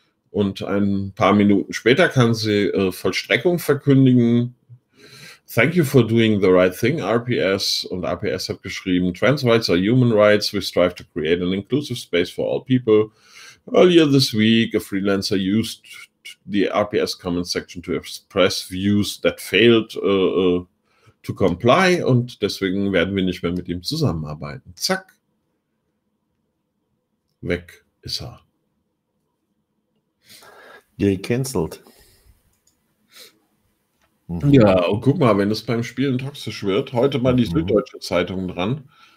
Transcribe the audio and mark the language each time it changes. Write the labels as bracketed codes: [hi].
[de] Und ein paar Minuten später kann sie Vollstreckung verkündigen. [en] Thank you for doing the right thing, RPS. [de] Und RPS hat geschrieben, [en] Trans rights are human rights. We strive to create an inclusive space for all people. Earlier this week, a freelancer used the RPS comment section to express views that failed to comply. [de] Und deswegen werden wir nicht mehr mit ihm zusammenarbeiten. Zack. Weg ist er. Gecancelt. Mhm. Ja, und guck mal, wenn es beim Spielen toxisch wird, heute mal die Süddeutsche Zeitung dran.